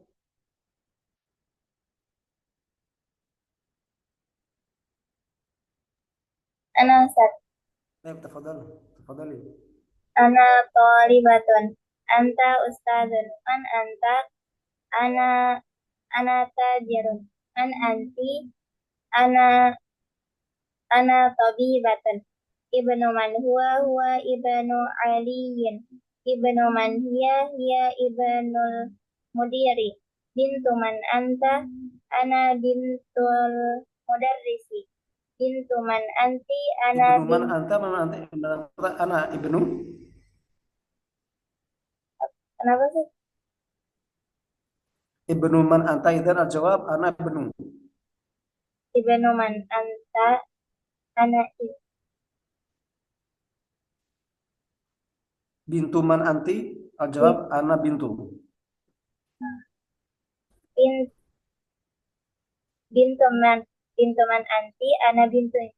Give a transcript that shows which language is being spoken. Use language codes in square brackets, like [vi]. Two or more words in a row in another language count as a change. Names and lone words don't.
[ar] أنا أستاذ. [id] Baik, [ar] tafadhali. أنا طالبة. أنت أستاذ. من أنت? أنا تاجر. من أنتِ? أنا طبيبة. ابن من هو؟ هو ابن علي. ابن من هي؟ هي ابن المدير. بنت من أنت؟ أنا بنت المدرس. بنت من أنتِ؟ أنا ابن من أنت؟ من أنت؟ أنا ابن? [id] Kenapa sih? [ar] ابن من أنت، إذن الجواب أنا ابن. ابن من أنت؟ أنا بنت من أنتِ? الجواب أنا بنت. بنت من أنتِ؟ أنا بنت.